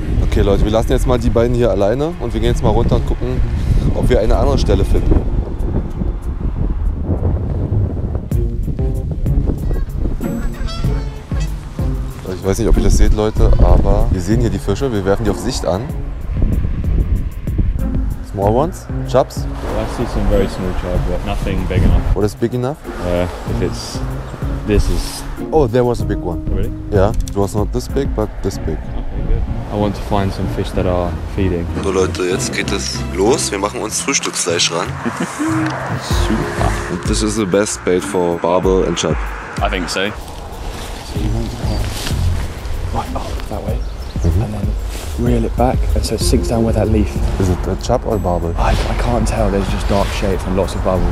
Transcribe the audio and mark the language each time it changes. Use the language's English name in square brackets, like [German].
[German] Okay Leute, wir lassen jetzt mal die beiden hier alleine und wir gehen jetzt mal runter und gucken, ob wir eine andere Stelle finden. Ich weiß nicht, ob ihr das seht, Leute, aber wir sehen hier die Fische, wir werfen die auf Sicht an. [English] Small ones, chubs. Well, I see some very small chub, but nothing big enough. What is big enough? If it's this is Oh, there was a big one. really. Yeah, it was not this big, but this big. I want to find some fish that are feeding. [German] So Leute, jetzt geht es los. Wir machen uns Frühstücksfleisch ran. Super. [English] And this is the best bait for barbel and chub. I think so. Right up that way, and then reel it back, and so it sinks down with that leaf. Is it a chub or barbel? I can't tell. There's just dark shapes and lots of bubble.